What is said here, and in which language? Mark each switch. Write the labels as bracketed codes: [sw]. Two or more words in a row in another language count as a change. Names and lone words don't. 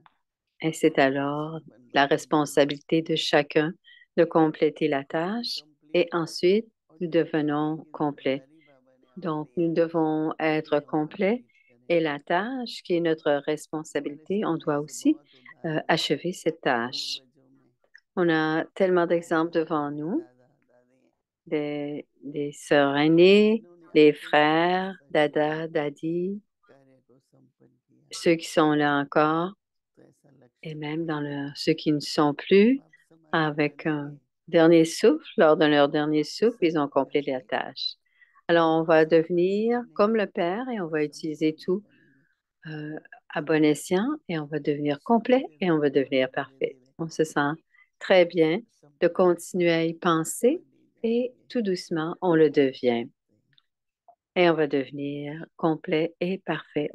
[fr] et c'est [hi] और [fr] alors [hi] संपन्न [fr] la [hi] बनते ही [fr] responsabilité de chacun de compléter la [hi] जब हम [fr] tâche et [hi] कंप्लीट हो [fr] ensuite [hi] और [fr] nous [hi] जब कार्य [fr] devenons [hi] की [fr] complets. [hi] जिम्मेदारी बाबा ने हमें [fr] Donc, [hi] दी [fr] nous [hi] है [fr] devons [hi] हम [fr] être [hi] भी वो [fr] complets [hi] कंप्लीट करें, [fr] et la tâche qui est notre [hi] हमारे [fr] responsabilité, on [hi] सामने [fr] doit [hi] ऐसे [fr] aussi [hi] बहुत उदाहरण हैं [fr] achever cette tâche. [hi] पूर्वजों में, [fr] On a tellement d'exemples [hi] दादा [fr] devant [hi] दादी [fr] nous, [hi] दादा दादी, [fr] des sœurs aînées, [hi] जिन्होंने [fr] des [hi] अंतिम [fr] frères, [hi] श्वास तक दादा, दादी, कार्य को संपन्न किया, [fr] ceux qui sont là encore, [hi] तो ऐसा [fr] et [hi] लक्ष्य [fr] même [hi] भी [fr] dans [hi] है [fr] ceux qui ne sont [hi] कि [fr] plus, [hi] बाप समान हो [fr] avec un [hi] जानेंगे, [fr] dernier souffle, lors de leur dernier souffle, [hi] इस [fr] ils ont [hi] समय पर [fr] complété la [hi] आके [fr] tâche. Alors, on va [hi] संपन्न हो [fr] devenir comme [hi] जानेंगे [fr] le Père et on [hi] और [fr] va utiliser [hi] संपूर्ण भी [fr] tout [hi] बनेंगे, [fr] à bon escient et on va devenir complet [hi] धीरे [fr] et on va [hi] धीरे [fr] devenir [hi] धीरे धीरे [fr] parfait. [hi] धीरे [fr] On se sent très bien de [hi] संपूर्ण [fr] continuer à y penser [hi] बन ही [fr] et [hi] जाएंगे, [fr] tout doucement, on le devient. [hi] शांति। [fr] Et on va devenir complet et parfait.